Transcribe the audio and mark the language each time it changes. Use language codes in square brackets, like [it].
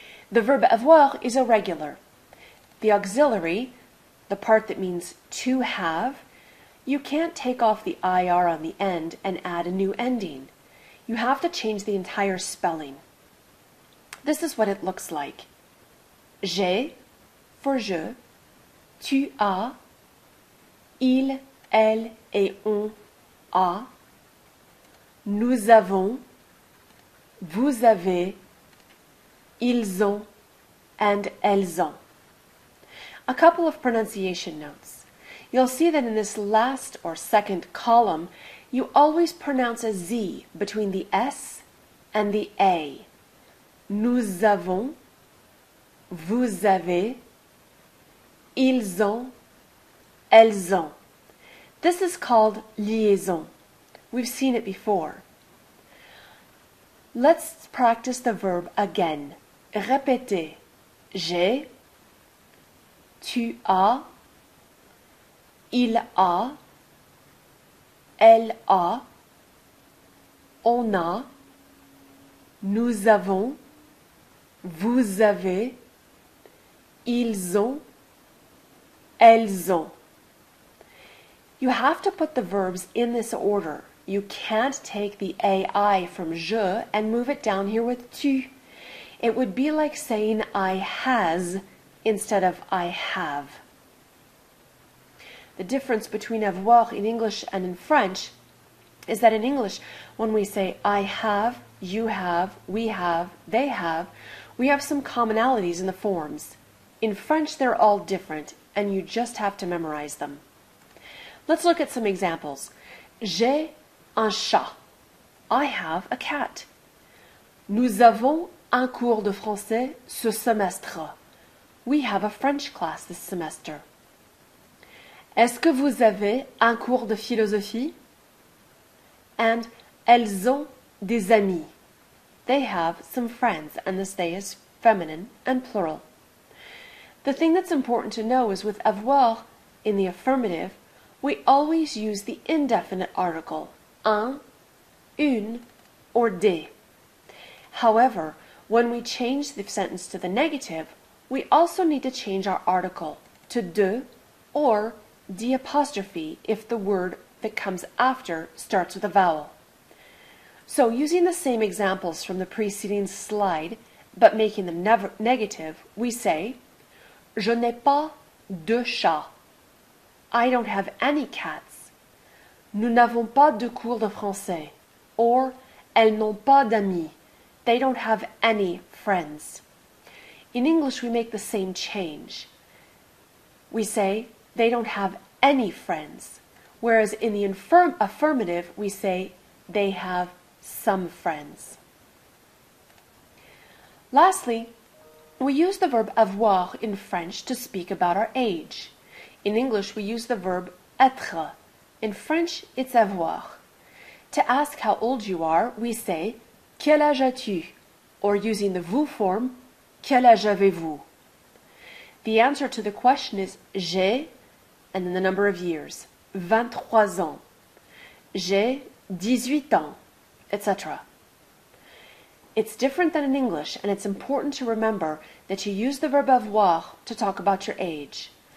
[en] The verb avoir is irregular. The auxiliary, the part that means to have, you can't take off the IR on the end and add a new ending. You have to change the entire spelling. This is what it looks like. [fr] J'ai for je, tu as, il, elle et on a, nous avons, vous avez, ils ont, and elles ont. [en] A couple of pronunciation notes. You'll see that in this last or second column, you always pronounce a Z between the S and the A. [fr] Nous avons, vous avez, ils ont, elles ont. [en] This is called liaison. We've seen it before. Let's practice the verb again. [fr] Répétez. J'ai, tu as, il a, elle a, on a, nous avons, vous avez, ils ont, elles ont. [en] You have to put the verbs in this order. You can't take the AI from je and move it down here with tu. It would be like saying I has instead of I have. The difference between avoir in English and in French is that in English, when we say I have, you have, we have, they have, we have some commonalities in the forms. In French, they're all different, and you just have to memorize them. Let's look at some examples. [fr] J'ai un chat. [en] I have a cat. [fr] Nous avons un cours de français ce semestre. [en] We have a French class this semester. [fr] Est-ce que vous avez un cours de philosophie? And elles ont des amis. [en] They have some friends, and this they is feminine and plural. The thing that's important to know is with avoir in the affirmative, we always use the indefinite article, un, une, or des. However, when we change the sentence to the negative, we also need to change our article to de or d apostrophe if the word that comes after starts with a vowel. So using the same examples from the preceding slide, but making them negative, we say, [fr] Je n'ai pas de chat. [en] I don't have any cats. [fr] Nous n'avons pas de cours de français. Or, elles n'ont pas d'amis. [en] They don't have any friends. In English, we make the same change. We say, they don't have any friends. Whereas in the affirmative, we say, they have some friends. Lastly, we use the verb avoir in French to speak about our age. In English, we use the verb être. In French, it's avoir. To ask how old you are, we say, [fr] Quel âge as-tu? [en] Or using the vous form, [fr] Quel âge avez-vous? [en] The answer to the question is j'ai, and then the number of years, 23 ans. [fr] J'ai 18 ans, [en] etc. It's different than in English, and it's important to remember that you use the verb avoir to talk about your age.